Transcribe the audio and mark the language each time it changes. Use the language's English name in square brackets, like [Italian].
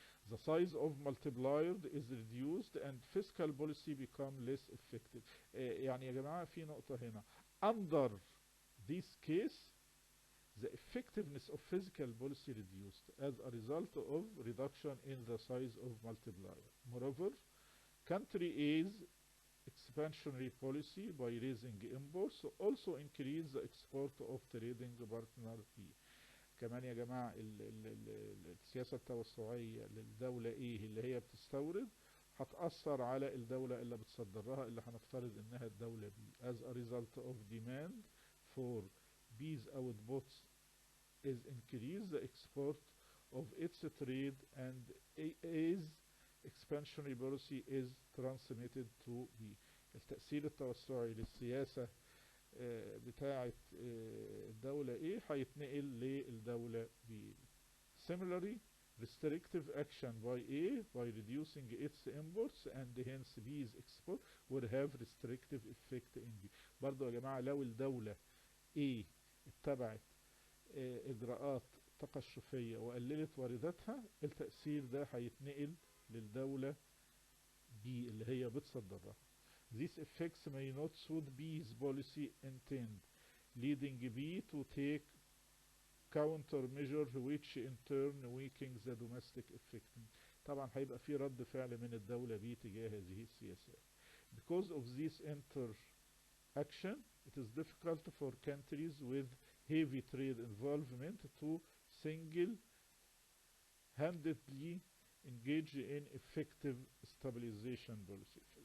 [English] The size of multiplier is reduced and fiscal policy become less effective. [Arabic] يعني يا جماعة في نقطة هنا. [English] Under this case, the effectiveness of fiscal policy reduced as a result of reduction in the size of multiplier. Moreover, country A's expansionary policy by raising imports also increase the export of trading partner B. [Arabic] كمان يا جماعة السياسة التوسعية للدولة ايه اللي هي بتستورد هتأثر على الدولة اللي بتصدرها اللي هنفترض انها الدولة B. [English] As a result of demand for B's outputs is increased, the export of its trade and A's expansionary policy is transmitted to B. [Arabic] التأثير التوسعي للسياسة بتاعة الدولة A هيتنقل للدولة B. [English] Similarly, restrictive action by A by reducing its imports and hence B's export would have restrictive effect in B. [Arabic] برضو يا جماعة لو الدولة A اتبعت إجراءات تقشفية وقللت وارداتها، التأثير ده هيتنقل للدولة B اللي هي بتصدرها. [English] These effects may not suit B's policy intent, leading B to take countermeasure which in turn weakens the domestic effect. [Arabic] طبعا هيبقى في رد فعل من الدولة B تجاه هذه السياسات. [English] Because of this interaction, it is difficult for countries with heavy trade involvement to single-handedly engage in effective stabilization policy.